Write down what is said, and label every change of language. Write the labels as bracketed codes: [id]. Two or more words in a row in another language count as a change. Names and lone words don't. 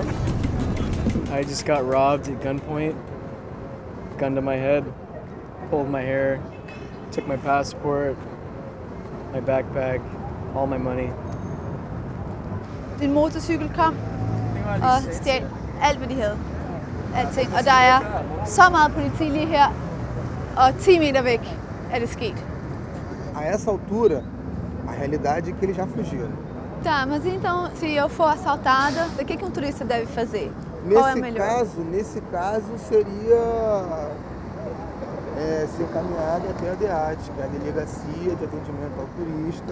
[en] I just got robbed at gunpoint. Gun to my head, pulled my hair, took my passport, my backpack, all my money. [da] Din motorcykel kom og stjal alt, hvad de havde. Alting. Og der er så meget politi lige her. og 10 meter væk er det sket. [pt] A essa altura, a realidade é que eles já fugiram. Tá, mas então, se eu for assaltada, o que um turista deve fazer? Qual é a melhor? Nesse caso seria ser encaminhado até a DEAT, que é a Delegacia de Atendimento ao Turista.